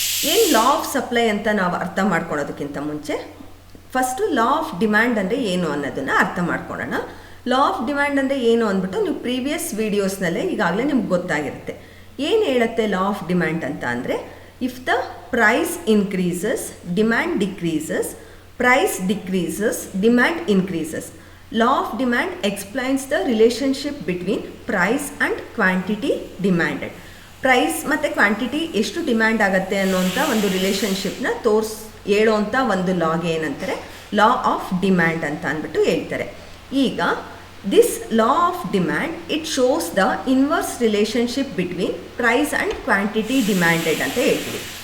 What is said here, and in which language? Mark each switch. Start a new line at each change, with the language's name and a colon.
Kannada: ಏನು law of supply ಅಂತ ನಾವು ಅರ್ಥ ಮಾಡ್ಕೊಳೋದಕ್ಕಿಂತ ಮುಂಚೆ ಫಸ್ಟು ಲಾ ಆಫ್ ಡಿಮ್ಯಾಂಡ್ ಅಂದರೆ ಏನು ಅನ್ನೋದನ್ನು ಅರ್ಥ ಮಾಡ್ಕೊಳ್ಳೋಣ. ಲಾ ಆಫ್ ಡಿಮ್ಯಾಂಡ್ ಅಂದರೆ ಏನು ಅಂದ್ಬಿಟ್ಟು ನೀವು ಪ್ರೀವಿಯಸ್ ವೀಡಿಯೋಸ್ನಲ್ಲೇ ಈಗಾಗಲೇ ನಿಮ್ಗೆ ಗೊತ್ತಾಗಿರುತ್ತೆ. ಏನು ಹೇಳುತ್ತೆ
English: Law of demand ಅಂತ ಅಂದರೆ, if the price increases demand decreases, price decreases demand increases. Law of demand explains the relationship between price and quantity demanded.
Kannada: Price ಮತ್ತು ಕ್ವಾಂಟಿಟಿ ಎಷ್ಟು ಡಿಮ್ಯಾಂಡ್ ಆಗುತ್ತೆ ಅನ್ನೋಂಥ ಒಂದು ರಿಲೇಷನ್ಶಿಪ್ನ ಹೇಳೋವಂಥ ಒಂದು ಲಾಗೆ ಏನಂತಾರೆ, ಲಾ ಆಫ್ ಡಿಮ್ಯಾಂಡ್ ಅಂತ ಅಂದ್ಬಿಟ್ಟು ಹೇಳ್ತಾರೆ.
English: ಈಗ this law of demand it shows the inverse relationship between price and quantity demanded
Kannada: ಅಂತ ಹೇಳ್ತೀವಿ.